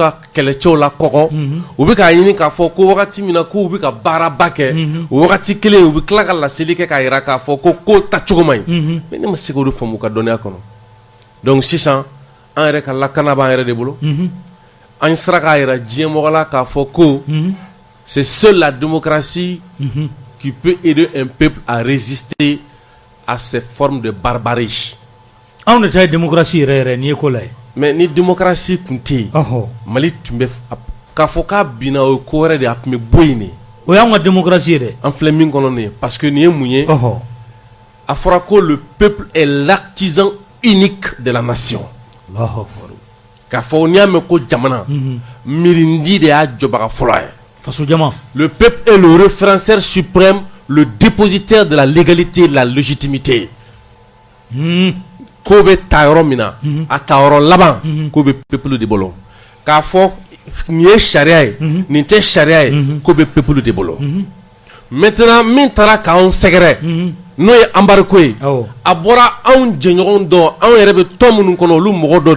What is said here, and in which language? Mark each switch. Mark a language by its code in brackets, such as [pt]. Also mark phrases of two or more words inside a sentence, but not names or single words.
[bm] ka kɛlɛcɛw la kɔgɔ u bɛ k'a ɲini k'a fɔ ko wagati min na k'u bɛ ka baaraba kɛ o wagati kelen u bɛ tila ka laseli kɛ k'a jira k'a fɔ ko tacogo man ɲi mais ne ma se k'olu faamu u ka dɔnniya kɔnɔ donc sisan an yɛrɛ ka lakana b'an yɛrɛ de bolo an sera k'a jira diɲɛmɔgɔ la k'a fɔ ko [fr] c'est seule la démocratie qui peut aider un peuple à résister à ces formes de barbarie. On est démocratie ni école. [bm] Mais ni démocratie tun tɛ yen Mali tun bɛ k'a fɔ k'a binna o ye ko wɛrɛ de a tun bɛ bɔ yen de. O y'anw ka démocratie yɛrɛ. An filɛ min kɔnɔ nin ye [fr] parce que [bm] nin ye mun ye a fɔra ko [fr] le peuple est l'artisan unique de la nation. [bm] K'a fɔ n'i y'a mɛn ko jamana miirindi de y'a jɔbaga fɔlɔ ye. [fr] Le peuple est le référendaire suprême, le dépositaire de la légalité et de la légitimité. [bm] Ko bɛ ta yɔrɔ min na a ta yɔrɔ laban ko bɛ peuple de bolo k'a fɔ nin ye sariya ye nin tɛ sariya ye ko bɛ peuple de bolo maintenant min taara k'anw sɛgɛrɛ n'o ye embargo ye a bɔra anw jɛɲɔgɔn dɔ anw yɛrɛ bɛ tɔn minnu kɔnɔ olu mɔgɔ dɔ de